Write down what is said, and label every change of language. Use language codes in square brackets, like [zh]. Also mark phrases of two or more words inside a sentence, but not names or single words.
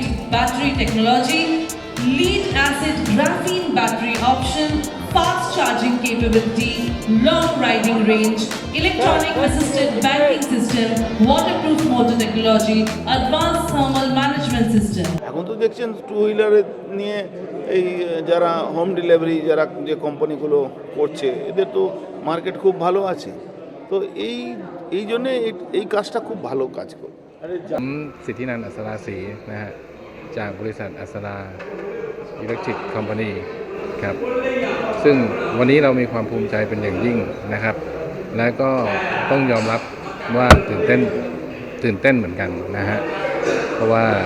[en] battery technology, lead acid graphene battery option, fast charging capability, long riding range, electronic assisted banking system, waterproof motor technology, advanced thermal management system. [bn] এখন তো দেখছেন [en] two wheeler [bn] নিয়ে এই যারা [en] home delivery [bn] যারা যে kompany-গুলো করছে এদের তো মার্কেট খুব ভালো আছে, তো এই জন্যে এই কাজটা খুব ভালো কাজ করে। [th] ผมสิทธินันท์อัศราศรีนะฮะจากบริษัทอัศราอิเล็กทริกคอมพานีครับซึ่งวันนี้เรามีความภูมิใจเป็นอย่างยิ่งนะครับและก็ต้องยอมรับว่าตื่นเต้นเหมือนกันนะฮะเพราะว่า